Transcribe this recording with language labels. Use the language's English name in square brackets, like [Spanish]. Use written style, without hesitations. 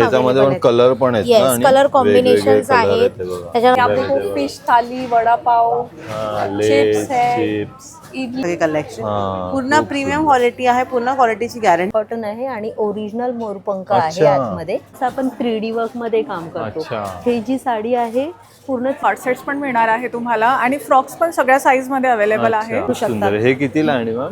[Marathi] त्याच्यामध्ये पण कलर पण आहेत ना आणि कलर कॉम्बिनेशन्स आहेत त्याच्यामध्ये [Hindi] आपको फिश थाली, वड़ा पाव, चिप्स है, [Marathi] हे कलेक्शन पूर्ण प्रीमियम क्वालिटी आहे, पूर्ण क्वालिटीची गॅरंटी. कॉटन आहे आणि ओरिजिनल मोरपंख आहे आतमध्ये. आपण 3D वर्क मध्ये काम करतो. ही जी साडी आहे पूर्ण शॉर्ट सेट्स पण मिळणार आहे तुम्हाला आणि फ्रॉक्स पण सगळ्या साईज मध्ये अवेलेबल आहे. सुंदर. हे कितीला आणि मग